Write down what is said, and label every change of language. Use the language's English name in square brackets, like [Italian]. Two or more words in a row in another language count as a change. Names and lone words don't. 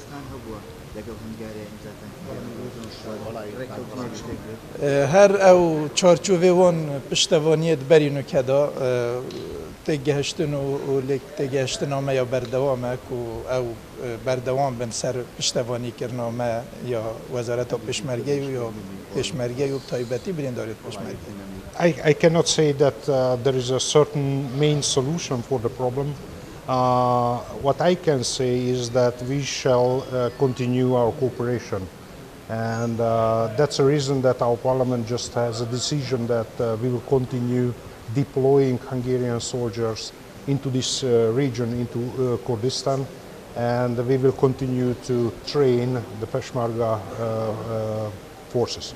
[Kurdish] هر او چارچوبه وان پشتوانیت برینو کدا تگهشتن و لیک تگهشتن آمه یا بردوامه کو او بردوام بن سر پشتوانی کرنامه یا وزارت پیشمرگی یا پیشمرگی و تایبتی بریندارت پیشمرگی. [English] I cannot say that there is a certain main solution for the problem. What I can say is that we shall continue our cooperation, and that's the reason that our parliament just has a decision that we will continue deploying Hungarian soldiers into this region, into Kurdistan, and we will continue to train the Peshmerga forces.